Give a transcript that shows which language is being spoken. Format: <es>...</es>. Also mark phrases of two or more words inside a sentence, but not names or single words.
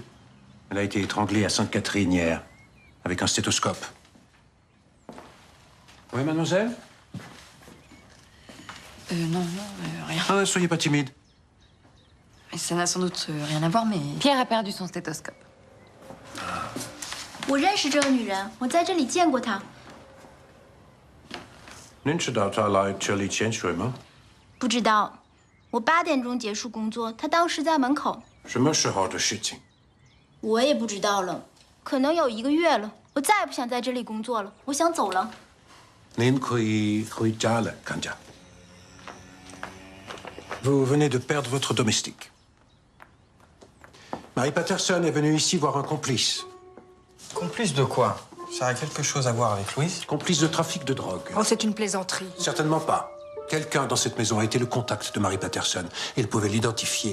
<fr>Elle a été étranglée à Sainte-Catherine hier, avec un stéthoscope. Oui, mademoiselle? Non, rien. Ah, soyez pas timide. Mais ça n'a sans doute rien à voir, mais... Pierre a perdu son stéthoscope.</fr> <zh>我认识这个女人，我在这里见过她。您知道她来这里潜水吗？不知道，我8点钟结束工作，她当时在门口。什么时候的事情？我也不知道了，可能有1个月了。我再也不想在这里工作了，我想走了。您可以回家了，看家。</zh> <fr>Vous venez de perdre votre domestique. Marie Patterson est venue ici voir un complice. Complice de quoi? Ça a quelque chose à voir avec Louise? Complice de trafic de drogue. Oh, c'est une plaisanterie. Certainement pas. Quelqu'un dans cette maison a été le contact de Marie Patterson. Elle pouvait l'identifier.</fr>